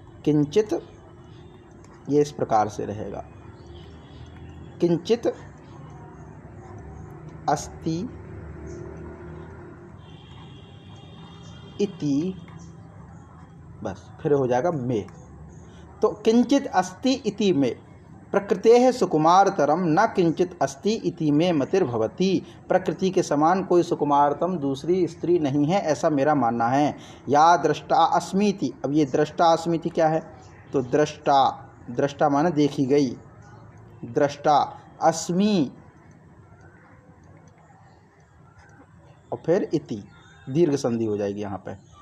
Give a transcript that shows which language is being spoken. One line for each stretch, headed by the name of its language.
Hindi: किंचित ये इस प्रकार से रहेगा,
Sanskrit: किंचित अस्ति इति,
Hindi: बस फिर हो जाएगा मे।
Sanskrit: तो किंचित अस्ति इति मे प्रकृतेः सुकुमारतरम न किंचित अस्ति इति मे मतिर्भवति।
Hindi: प्रकृति के समान कोई सुकुमारतम दूसरी स्त्री नहीं है, ऐसा मेरा मानना है।
Sanskrit: या दृष्टा अस्मीति।
Hindi: अब ये दृष्टा अस्मीति क्या है? तो दृष्टा, दृष्टा माने देखी गई, दृष्टा अस्मि और फिर इति, दीर्घ संधि हो जाएगी यहाँ पे।